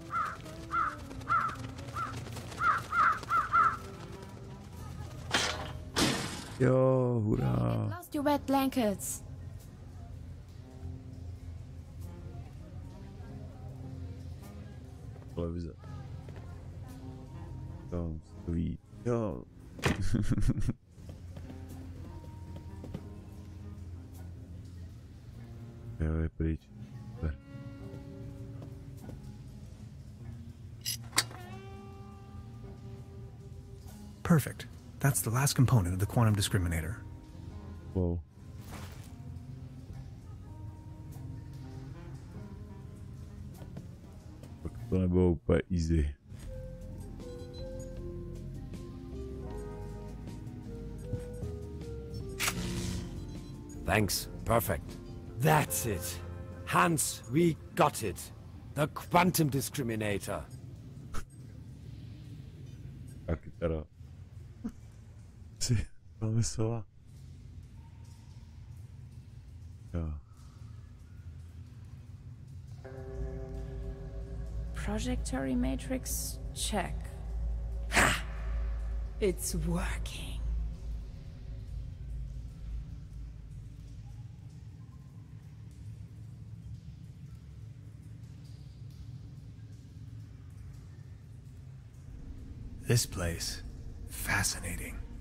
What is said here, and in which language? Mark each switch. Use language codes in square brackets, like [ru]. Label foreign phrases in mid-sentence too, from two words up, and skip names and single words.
[cs] Jo, hurá. [en] Lost your wet blankets. [cs] Televize. Tam stojí. Jo. Jo, je pryč. Super. [en] Perfect. That's the last component of the quantum discriminator. Wow. [cs] Tak to nebylo úplně easy. [en] Thanks. Perfect. That's it. Hans, we got it. The quantum discriminator. [cs] Taky teda. Si pomyslela. Jo. [en] Projectory matrix check. Ha! It's working. This place, fascinating.